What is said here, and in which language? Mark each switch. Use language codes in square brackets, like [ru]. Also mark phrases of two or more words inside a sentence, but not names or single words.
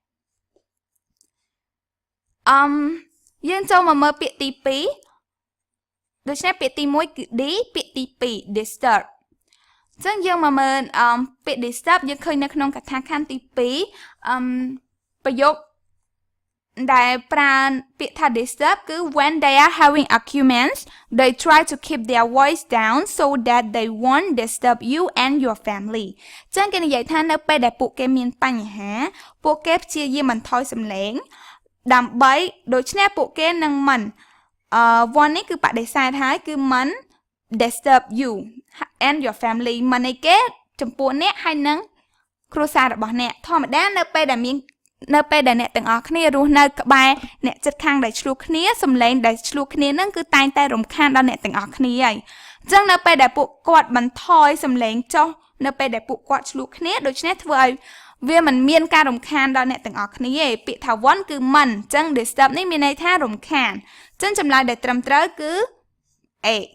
[km] យើងចូលមកមើលពាក្យទី2ដូច្នេះពាក្យទី1គឺ D ពាក្យទី2 disturb អញ្ចឹងយើងមកមើលពាក្យ disturb យើងឃើញនៅក្នុងកថាខណ្ឌទី2ប្រយោគដែលប្រើពាក្យថា disturb គឺ [en] when they are having arguments they try to keep their voice down so that they won't disturb you and your family [km] អញ្ចឹងគេនិយាយថានៅពេលដែលពួកគេមានបញ្ហាពួកគេព្យាយាមបន្ថយសំឡេងដើម្បីដូច្នេះពួកគេនឹងមិនone នេះគឺបដិ សេធហើយគឺមិន [en] disturb you and your family [km] មិនអីគេចំពោះអ្នកហើយនឹងគ្រួសាររបស់អ្នកធម្មតានៅពេលដែលអ្នក ទាំងអស់គ្នារស់នៅក្បែរអ្នកជិតខាងដែលឆ្លោះគ្នាសំឡេងដែលឆ្លោះគ្នានឹងគឺតែងតែរំខានដល់អ្នកទាំងអស់គ្នាហើយអញ្ចឹងនៅពេលដែលពួកគាត់បន្ថយសំឡេងចុះនៅពេលដែលពួកគាត់ឆ្លោះគ្នាដូច្នេះធ្វើឲ្យវាមិនមានការរំខានដល់អ្នកទាំងអស់គ្នាទេពាក្យថា one គឺមិនអញ្ចឹង disturb នេះមានន័យថារំខានអញ្ចឹងចម្លើយដែលត្រឹមត្រូវគឺ A